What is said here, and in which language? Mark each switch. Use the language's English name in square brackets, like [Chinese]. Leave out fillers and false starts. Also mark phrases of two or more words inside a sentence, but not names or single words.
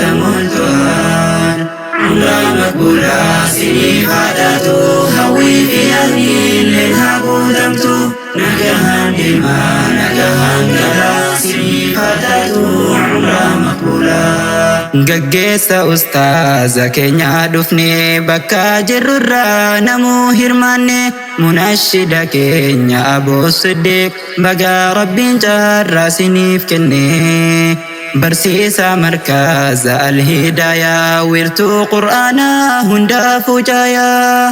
[Oromo] ተሞልቷል። umraa maqbuulaa siniif ta'atu hawwii fiyyaanillee haguutamtu nagaan deemaa nagaan galaa siniif ta'atu umraa maqbuulaa gaggeessa ustaaza keenya dhufne bakka jirrurraa namuu hirmaanne munashida keenya Abu Siddiq baga rabbiin carraa siniif kenne. Barsiisa markaza alhidayaa wiirtuu qur'aanaa hundaafuu caayaa.